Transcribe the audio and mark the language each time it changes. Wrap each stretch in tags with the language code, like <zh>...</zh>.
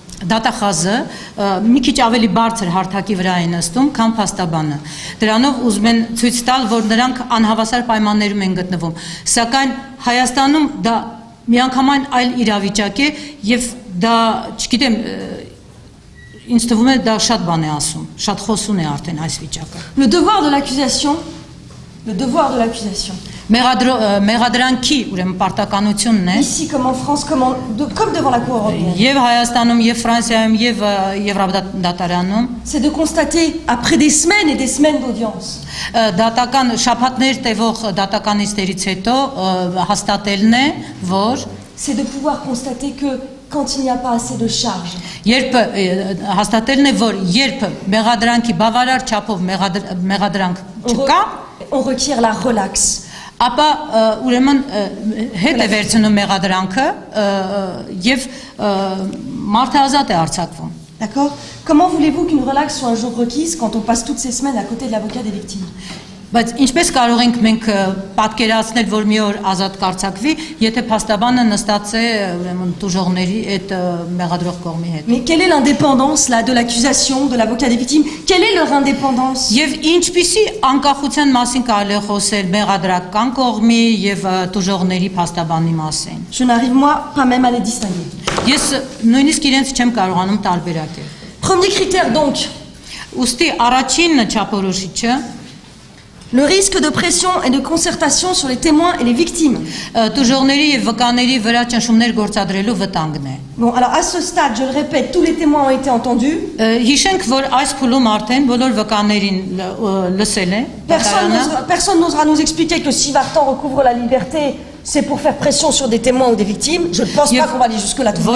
<hy>դատախազը մի քիչ ավելի բարձր հարթակի վրա է նստում, քան փաստաբանը։ Դրանով ուզում են ցույց տալ, որ նրանք անհավասար պայմաններում են գտնվում։ Սակայն Հայաստանում դա միանգամայն այլ իրավիճակ է եւ դա, չգիտեմ, ինձ թվում է դա շատ բան է ասում, շատ խոսուն է արդեն այս վիճակը։</hy> <fr>Le devoir de l'accusation, le devoir de l'accusation.</fr> <hy>Մեղադրանքի ուրեմն պարտականությունն է։</hy> <fr>Ici comme en France, comme devant la Cour européenne.</fr> <hy>Եվ Հայաստանում, եւ Ֆրանսիայում, եւ Եվրոդատարանում</hy> <fr>c'est de constater après des semaines et des semaines d'audience.</fr> <hy>Դատական շաբաթներ տևող դատական նիստերից հետո հաստատելն է, որ</hy> <fr>c'est de pouvoir constater que quand il n'y a pas assez de charges.</fr> <hy>Երբ հաստատելն է, որ երբ մեղադրանքի բավարար չափով մեղադրանք չկա,</hy> <fr>on requiert la relaxe.</fr> <hy>Ապա ուրեմն հետ է վերցնում մեղադրանքը եւ մարդը ազատ է արձակվում։</hy> <fr>D'accord? Comment voulez-vous qu'une relaxe soit un jour requise quand on passe toutes ces semaines à côté de l'avocat des victimes?</fr> <hy>Բայց ինչպես կարող ենք մենք պատկերացնել, որ մի օր ազատ կարձակվի, եթե փաստաբանը նստած է ուրեմն տուժողների այդ մեղադրող կողմի հետ։</hy> <fr>Mais quelle est l'indépendance là de l'accusation de l'avocat des victimes? Quelle est leur indépendance?</fr> <hy>Եվ ինչպիսի անկախության մասին կարելի է խոսել մեղադրական կողմի եւ տուժողների փաստաբանի մասին։</hy> <fr>Je n'arrive moi pas même à les distinguer.</fr> <hy>Ես նույնիսկ իրենց չեմ կարողանում տարբերակել։</hy> <fr>Premier critère donc.</fr> <hy>Ուստի առաջին չափորոշիչը</hy> <fr>le risque de pression et de concertation sur les témoins et les victimes.</fr> <hy>Տուժողների եւ վկաների վրա ճնշումներ գործադրելու վտանգն է։</hy> <fr>Bon, alors à ce stade, je le répète, tous les témoins ont été entendus.</fr> <hy>Հիշենք, որ այս փուլում արդեն բոլոր վկաներին լսել է։</hy> <fr>Personne n'osera nous expliquer que si Vartan recouvre la liberté, c'est pour faire pression sur des témoins ou des victimes. Je ne pense pas qu'on va aller jusque-là tout de même.</fr>